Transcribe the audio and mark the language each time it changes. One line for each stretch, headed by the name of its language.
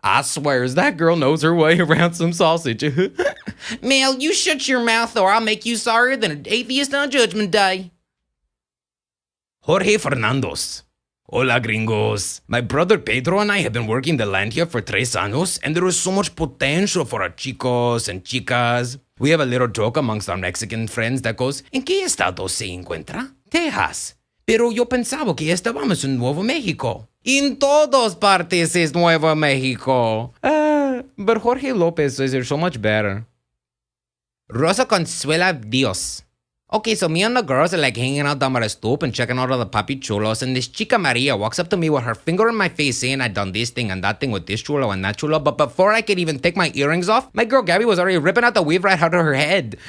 English: I swears that girl knows her way around some sausage. Mel, you shut your mouth or I'll make you sorrier than an atheist on Judgment Day. Jorge Fernandos. Hola, gringos. My brother Pedro and I have been working the land here for 3 años, and there is so much potential for our chicos and chicas. We have a little joke amongst our Mexican friends that goes,
Spanish: ¿En qué estado se encuentra?
English: Texas.
Spanish: Pero yo pensaba que estábamos en Nuevo México. En todas partes es Nuevo México.
English: But Jorge Lopez says they're so much better. Rosa Consuela Dios. Okay, so me and the girls are like hanging out down by the stoop and checking out all the papi chulos, and this chica Maria walks up to me with her finger in my face saying I done this thing and that thing with this chulo and that chulo, but before I could even take my earrings off, my girl Gabby was already ripping out the weave right out of her head.